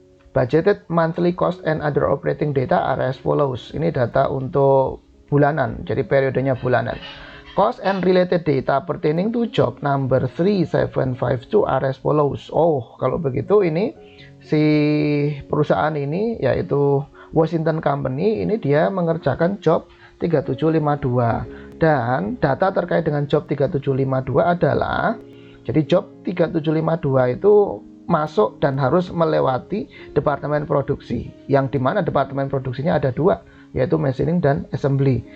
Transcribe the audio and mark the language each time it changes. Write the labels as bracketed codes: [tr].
[en] Budgeted monthly cost and other operating data are as follows. [id] Ini data untuk bulanan, jadi periodenya bulanan. [en] Cost and related data pertaining to job number 3752 are as follows. [id] Oh, kalau begitu ini si perusahaan ini yaitu Washington Company ini dia mengerjakan job 3752 dan data terkait dengan job 3752 adalah jadi job 3752 itu masuk dan harus melewati departemen produksi yang dimana departemen produksinya ada dua, yaitu machining dan assembly.